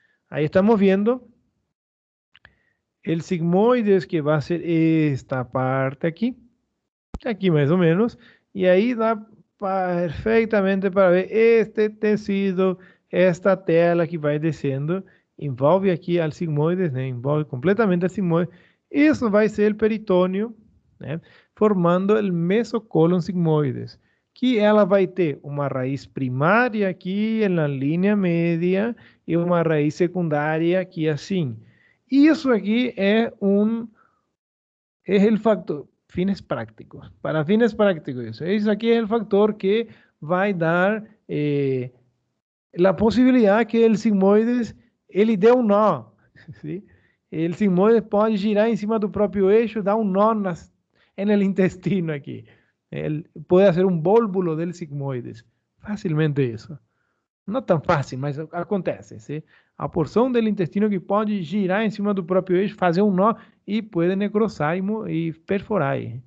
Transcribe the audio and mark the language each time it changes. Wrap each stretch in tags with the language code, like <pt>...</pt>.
<es>Aí estamos viendo el sigmoides que va a ser esta parte aquí más o menos, y ahí da perfectamente para ver este tecido, esta tela</es> <pt>que vai descendo, envolve aqui</pt> <es>al sigmoides, né?</es> <pt>Envolve completamente al sigmoides. Isso vai ser o peritônio, né? Formando o mesocólon sigmoides, que ela vai ter uma raiz primária aqui na linha média e uma raiz secundária aqui assim. Isso aqui</pt> <es>es el factor, fines prácticos. Para fines prácticos, eso aquí es el factor que va a dar la posibilidad que el sigmoides,</es> <pt>ele dê um nó.</pt> <es>¿Sí?</es> <pt>El sigmoides pode girar em cima do próprio eixo, dar um nó</pt> <es>en el intestino</es> <pt>aqui. Ele pode</pt> <es>hacer</es> <pt>um vólvulo del sigmoides. Facilmente isso. Não tão fácil, mas acontece. ¿Sí? A porção do intestino que pode girar em cima do próprio eixo, fazer um nó e pode necrosar e perforar.</pt>